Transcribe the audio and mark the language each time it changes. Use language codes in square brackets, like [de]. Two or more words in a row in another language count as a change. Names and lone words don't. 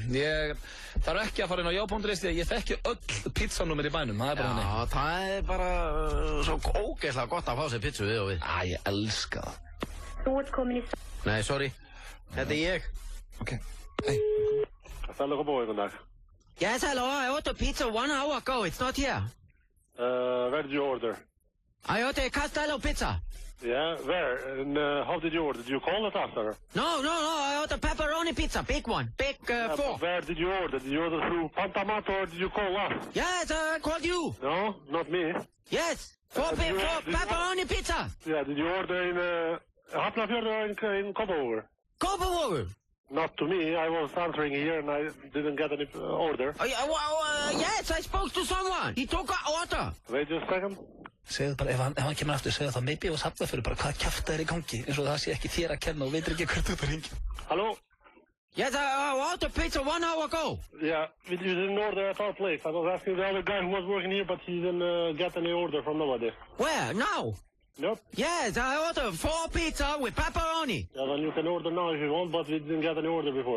[is] Ég þarf ekki að fara inn á já.is því að ég þekki öll pizzanúmer í bænum, það er bara þannig. Já, það er bara svo ógeðslega gott að fá sér pizzu við og við. Ég elska það. Þú ert komin í... Nei, sorry. Þetta er ég. Ok. [en] Castello Cowboy, good night. Yes, hello. I ordered pizza 1 hour ago. It's not here. Where did you order? I ordered Castello pizza. Yeah, where? And how did you order? Did you call it after? No. I ordered pepperoni pizza, big one, big 4. Where did you order? Did you order through Pantamat or did you call us? Yes, I called you. No, not me. Yes, 4 pepperoni pizza. Yeah, did you order in Hafnarfjörður or in Kópavogur? Kópavogur. Not to me. I was answering here and I didn't get any order. Yes, I spoke to someone. He took an order. Wait just a second. [is] Segðu bara, ef hann kemur aftur, segðu það, maybe ég var safnað fyrir bara hvað kjafta er í gangi, eins og það sé ekki þér að kenna og veitir ekki hvert þú ert að ringja. [en] Hello? Yes, I ordered pizza 1 hour ago. Yeah, you didn't order at our place. I was asking the other guy who was working here, but he didn't get any order from nobody. Where? Now? Nope. Yes, I ordered 4 pizza with pepperoni. Yeah, then you can order now if you want, but we didn't get any order before.